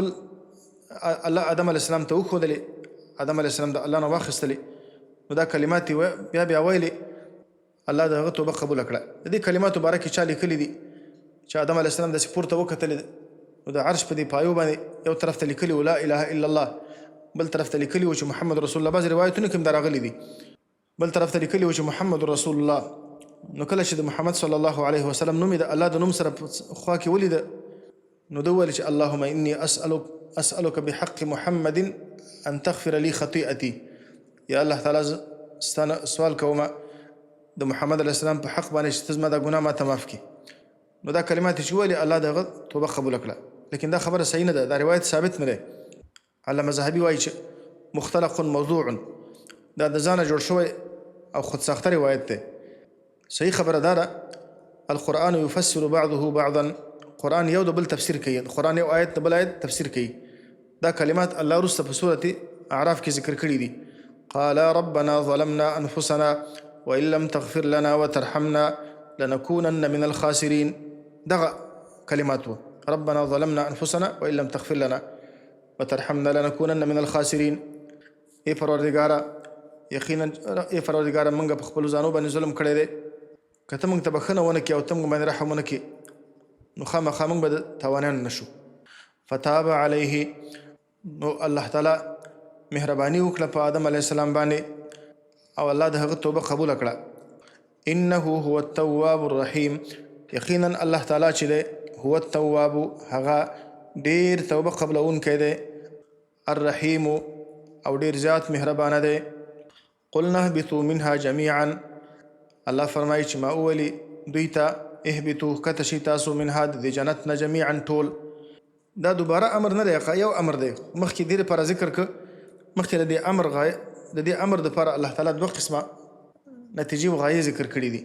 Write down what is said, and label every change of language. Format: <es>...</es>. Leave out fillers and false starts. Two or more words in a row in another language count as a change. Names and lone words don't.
<ps>آدم</ps> <ar>علیه السلام</ar> <ps>ته وښودلې آدم</ps> <ar>علیه السلام</ar> <ps>د الله نه واخیستلې نو دا کلمات یې بیا ویلې الله د هغه توبه قبوله کړه د دې کلماتو باره کې چا لیکلي دي چې آدم علیه السلام داسې پورته وکتلې نو د عرش په دې پایو باندې یو طرف ته لیکلي و</ps> <ar>لا اله الا الله</ar> <ps>بل طرف ته لیکلي و چې</ps> <ar>محمد رسول الله</ar> <ps>بعضې روایتونه کې هم دا راغلي دي بل طرف ته لیکلي و چې</ps> <ar>محمد رسول الله</ar> <ps>نو کله چې د محمد</ps> <ar>صلی الله علیه وسلم</ar> <ps>نوم یې د الله د نوم سره خوا کې ولیده نو ده وویل چې</ps> <ar>اللهم انی اسألک بحق محمد ان تغفر لي خطیئتي</ar> <ps>یا الله تعالی ستانه سوال کوم د محمد</ps> <ar>علیه السلام</ar> <ps>په حق باندې چې ته زما دا ګناه ماته معاف کړي نو دا کلمات چې ویلې الله د هغه توبه قبوله کړه لیکن دا خبره صحیح نه ده دا روایت ثابت نه دی علامه ذهبي وایي چې مختلق موضوع دا د ځانه جوړ شوی او خود ساخته روایت ده. صحیح خبره ده</ps> <ar>القرآن يفسر بعضه بعضا،</ar> <ps>قرآن یو د بل تفسیر کوي، قرآن یو آیت د بل آیت تفسیر کوي. دا کلمات الله رسته په سورة اعراف کې ذکر کړي دي.</ps> <ar>قال ربنا ظلمنا انفسنا وان لم تغفر لنا وترحمنا لنكونن من الخاسرين.</ar> <ps>دغه کلمات و</ps> <ar>ربنا ظلمنا انفسنا وان لم تغفر لنا وترحمنا لنكونن من الخاسرين.</ar> <ps>ای پروردگارا یقینا ای پروردگارا موږ په خپل ځانو باندې ظلم کړی دی، که ته موږ ته بخښنه ونه کړې او ته موږ باندې رحم ونه کړې نو خامخا موږ به د تاوانیان نشو.</ps> <ar>فتاب علیه،</ar> <ps>نو الله تعالی مهرباني وکړه په آدم</ps> <ar>علیه السلام</ar> <ps>باندې او الله د هغه توبه قبول کړه.</ps> <ar>انه هو التواب الرحیم،</ar> <ps>یقینا الله تعالی چې دی</ps> <ar>هو التواب،</ar> <ps>هغه ډیر توبه قبلونکی دی، الرحیم او ډیر زیات مهربانه دی.</ps> <ar>قلنا اهبطوا منها جميعا،</ar> <ps>الله فرمایي چې ما اولی دوی ته اهبطوا کته شي تاسو منها د جنت نه جميعا ټول. دا دوباره امر نه دی، یو امر دی. مخکې دې لپاره ذکر که مخکې د دې امر غایه د دې امر دپاره الله تعالی دوه قسمه نتیجې و غایې ذکر کړي دي.</ps>